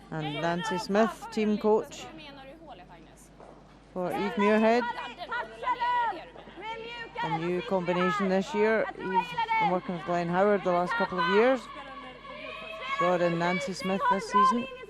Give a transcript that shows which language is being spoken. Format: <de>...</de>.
<en>And Nancy Smith, team coach</en> <sv>Hur menar du hålet, Agnes?</sv> <en>for Eve Muirhead.</en> <sv>Den var rulla ner, det är du med.</sv> <en>A new combination this year. He's been working with Glenn Howard the last couple of years. Brought in Nancy Smith this season.</en>